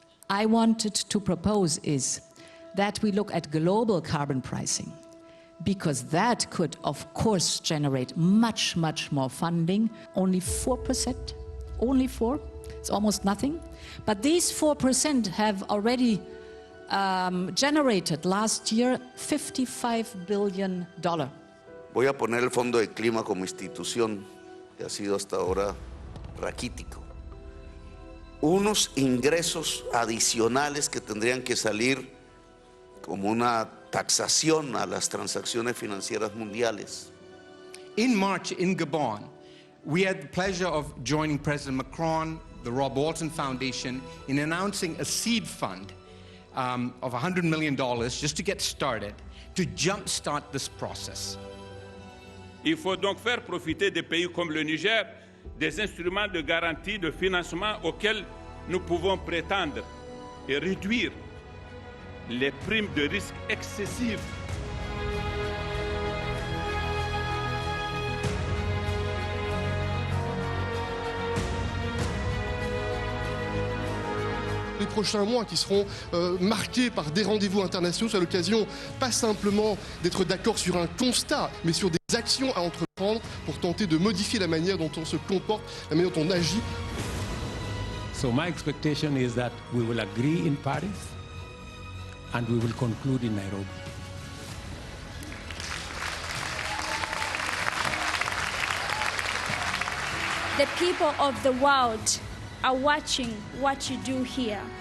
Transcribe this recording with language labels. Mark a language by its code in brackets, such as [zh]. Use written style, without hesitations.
[en] I wanted to propose is that we look at global carbon pricing, because that could, of course, generate much, much more funding. Only 4%, only 4%, it's almost nothing. But these 4% have already generated last year $55 billion. [es] Voy a poner el Fondo de Clima como institución, que ha sido hasta ahora raquítico. Unos ingresos adicionales que tendrían que salir como una taxación a las transacciones financieras mundiales. [en] In March in Gabon, we had the pleasure of joining President Macron, the Rob Walton Foundation, in announcing a seed fund of $100 million just to get started, to jumpstart this process. [fr] Il faut donc faire profiter des pays comme le Niger des instruments de garantie de financement auxquels nous pouvons prétendre et réduire les primes de risque excessives. Les prochains mois qui seront marqués par des rendez-vous internationaux, c'est l'occasion pas simplement d'être d'accord sur un constat, mais sur des actions à entreprendre pour tenter de modifier la manière dont on se comporte, la manière dont on agit. [en] So my expectation is that we will agree in Paris and we will conclude in Nairobi. The people of the world are watching what you do here.